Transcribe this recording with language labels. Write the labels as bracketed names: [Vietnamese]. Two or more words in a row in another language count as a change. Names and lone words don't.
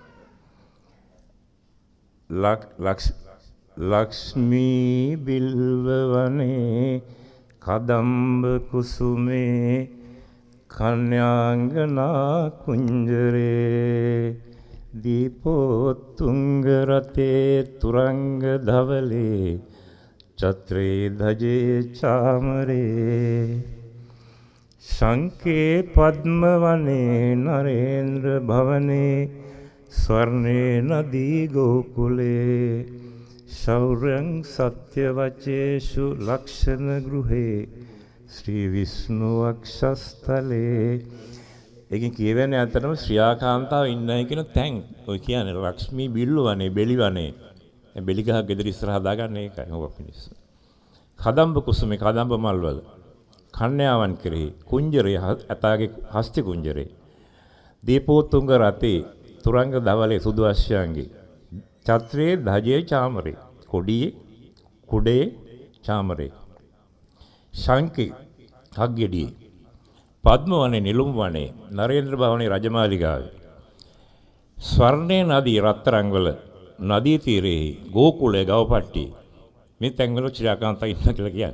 [Sanskrit] ලක්ෂ්මී බිල්ව වනේ කදම්බ කුසුමේ කන්‍යාංගනා කුංජරේ දීපෝත්තුංග රතේ තුරංග ධවලේ චත්‍රේ ධජේ චාමරේ ශංකේ පද්ම වනේ නරේන්ද්‍ර භවනේ ස්වර්ණේ නදී ගෝකුලේ शौर्यं सत्यवचेषु लक्षण गृहे श्री विष्णु वक्षस्थले [Sinhala] ඒකෙන් කියවෙන්නේ අතරම ශ්‍රියාකාන්තාව ඉන්නයි කියන තැන් ඔය කියන්නේ [Sanskrit] ලක්ෂ්මී බිල්ලවනේ [Sinhala] බෙලිවනේ බෙලි ගහ ගෙදර ඉස්සරහ හදාගන්න ඒකයි ඔබ පිණිස [Sanskrit] කදම්බ කුසුමේ [Sinhala] කදම්බ මල්වල කන්‍යාවන් කෙරෙහි කුංජරේ ඇතාගේ [Sanskrit] හස්ති කුංජරේ දීපෝතුංග රතේ තුරංග දවලේ [Sinhala] සුදු අශ්වයන්ගේ [Sanskrit] චත්‍රේ ධජේ චාමරේ [Sinhala] කොඩියේ කුඩේ චාමරේ ශංකේ හග්ගෙඩියේ [Sanskrit] පද්ම වනේ [Sinhala] නිලුම් වනේ [Sanskrit] නරේන්ද්‍ර භවනේ [Sinhala] රජමාලිගාවේ [Sanskrit] ස්වර්ණේ නදී [Sinhala] රත්තරන් වල නදී තීරයේ ගෝකුලේ ගවපට්ටි මේ තැන්වල ශ්‍රීකාන්ත ඉන්න කියලා කියන්නේ.